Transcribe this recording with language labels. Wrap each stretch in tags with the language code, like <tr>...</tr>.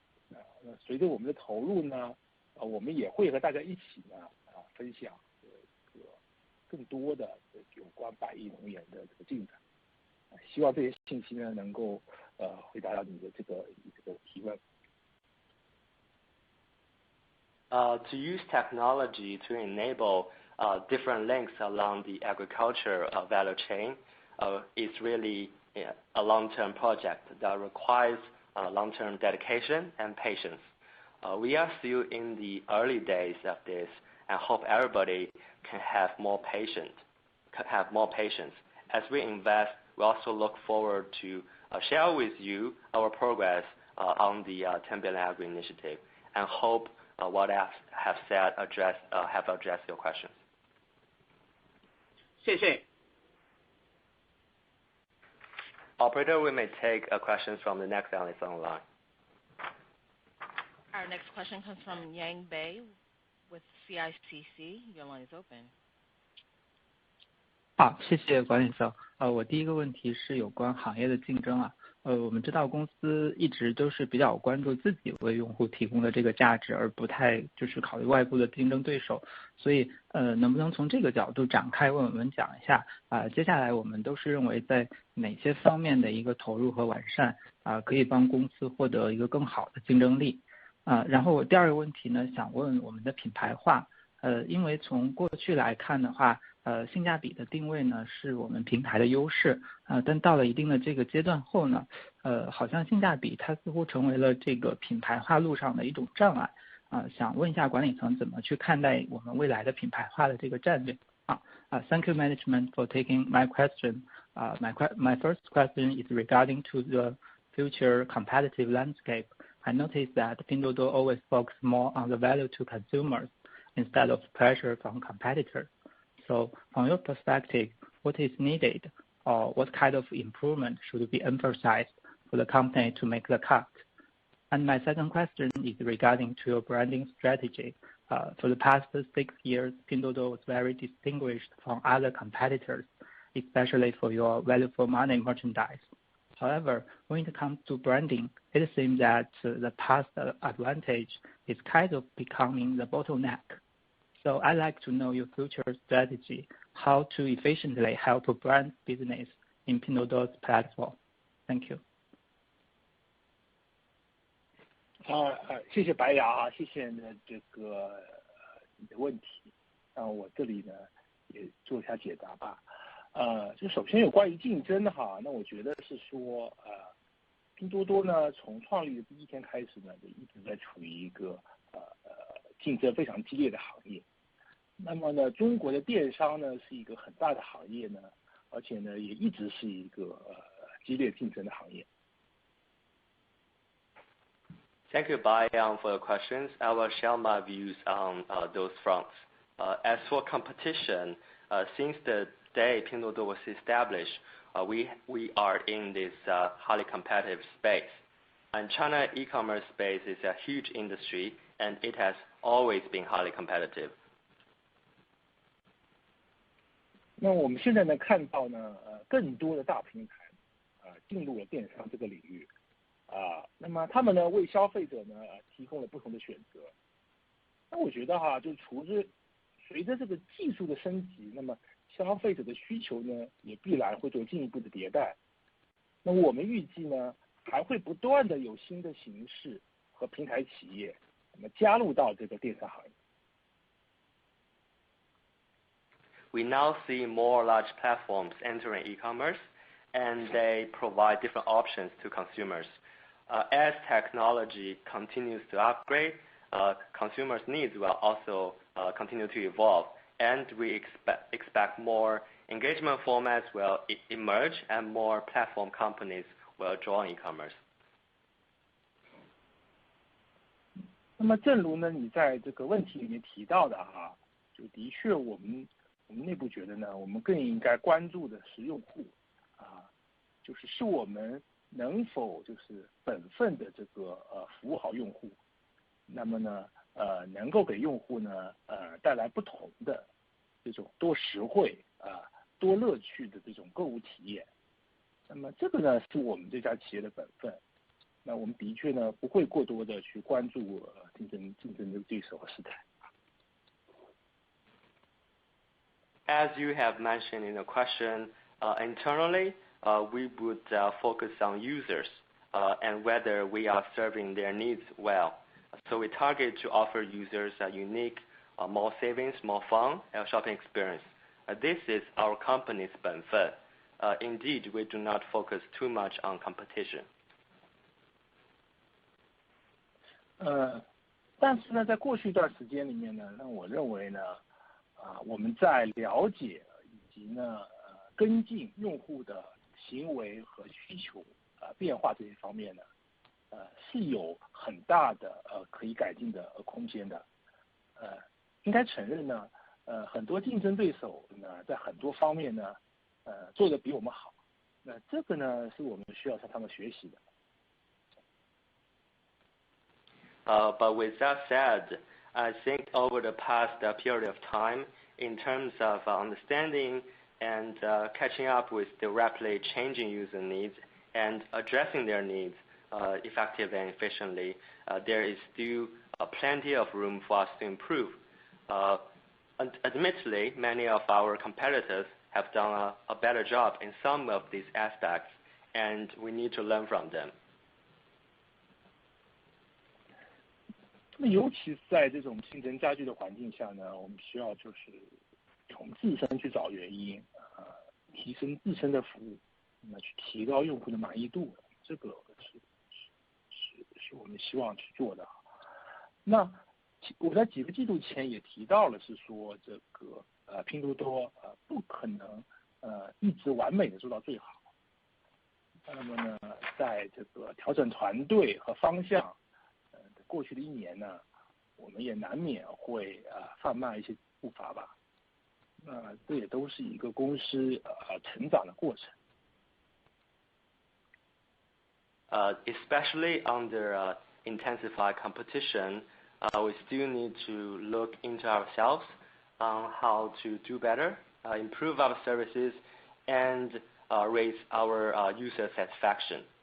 <zh>那随着我们的投入呢，我们也会和大家一起呢分享这个更多的有关100亿农业的这个进展。希望这些信息呢能够回答到你的这个提问。</zh> <en>To use technology to enable different links along the agriculture value chain is really a long-term project that requires long-term dedication and patience. We are still in the early days of this and hope everybody can have more patience. As we invest, we also look forward to share with you our progress on the 10 billion agri initiative, and hope what I have said have addressed your questions.</en> <zh>谢谢。</zh> <en>Operator, we may take questions from the next analyst online. Our next question comes from Yang Bei with CICC. Your line is open.</en> <zh>好，谢谢管理层。我第一个问题是有关行业的竞争啊。我们知道公司一直都是比较关注自己为用户提供的这个价值，而不太就是考虑外部的竞争对手。所以能不能从这个角度展开为我们讲一下接下来我们都是认为在哪些方面的一个投入和完善可以帮公司获得一个更好的竞争力。然后我第二个问题呢，想问我们的品牌化因为从过去来看的话，性价比的定位呢是我们平台的优势，但到了一定的这个阶段后呢，好像性价比它似乎成为了这个品牌化路上的一种障碍，想问一下管理层怎么去看待我们未来的品牌化的这个战略？</zh> <en>Thank you management for taking my question. My first question is regarding to the future competitive landscape. I noticed that Pinduoduo always focus more on the value to consumers instead of pressure from competitors. So from your perspective, what is needed or what kind of improvement should be emphasized for the company to make the cut? And my second question is regarding to your branding strategy. For the past 6 years, Pinduoduo was very distinguished from other competitors, especially for your value for money merchandise. However, when it comes to branding, it seems that the past advantage is kind of becoming the bottleneck. So I'd like to know your future strategy, how to efficiently help brand business in Pinduoduo's platform. Thank you.</en> <zh>谢谢白牙谢谢呢这个你的问题，我这里呢也做一下解答吧。就首先有关于竞争那我觉得是说拼多多呢从创立的第一天开始呢就一直在处于一个竞争非常激烈的行业。那么呢中国的电商呢是一个很大的行业呢，而且呢也一直是一个激烈竞争的行业。</zh> <en>Thank you, Bai Yang, for your questions. I will share my views on those fronts. As for competition, since the day Pinduoduo was established, we are in this highly competitive space. And China e-commerce space is a huge industry, and it has always been highly competitive.</en> <zh>那我们现在呢看到呢更多的大平台进入了电商这个领域。那么他们呢为消费者呢提供了不同的选择。那我觉得就随着这个技术的升级，那么消费者的需求呢也必然会做进一步的迭代。那我们预计呢还会不断的有新的形式和平台企业那么加入到这个电商行业。</zh> <en>We now see more large platforms entering e-commerce, and they provide different options to consumers. As technology continues to upgrade, consumers' needs will also continue to evolve, and we expect more engagement formats will emerge and more platform companies will join e-commerce.</en> <zh>那么正如呢你在这个问题里面提到的就的确我们内部觉得呢我们更应该关注的是用户就是我们能否就是本分的这个服务好用户，那么呢能够给用户呢带来不同的这种多实惠多乐趣的这种购物体验。那么这个呢是我们这家企业的本分。那我们的确呢不会过多的去关注竞争的对手和事态。</zh> <en>As you have mentioned in the question, internally, we would focus on users and whether we are serving their needs well. So we target to offer users a unique, more savings, more fun, shopping experience. This is our company's benefit. Indeed, we do not focus too much on competition.</en> <zh>但是呢，在过去一段时间里面呢，那我认为呢，我们在了解以及呢跟进用户的行为和需求变化这些方面呢，是有很大的可以改进的空间的。应该承认呢，很多竞争对手呢在很多方面呢，做得比我们好。那这个呢是我们需要向他们学习的。</zh> <en>But with that said, I think over the past period of time, in terms of understanding and catching up with the rapidly changing user needs and addressing their needs effectively and efficiently, there is still plenty of room for us to improve. Admittedly, many of our competitors have done a better job in some of these aspects, and we need to learn from them.</en> <zh>那么尤其是在这种竞争加剧的环境下呢，我们需要就是从自身去找原因，提升自身的服务，那么去提高用户的满意度，这个是我们希望去做的。那我在几个季度前也提到了，是说这个拼多多不可能一直完美的做到最好。那么呢，在这个调整团队和方向，过去的1年呢，我们也难免会放慢一些步伐吧。这也都是一个公司成长的过程。</zh> <en>Especially under intensified competition, we still need to look into ourselves on how to do better, improve our services, and raise our user satisfaction.</en>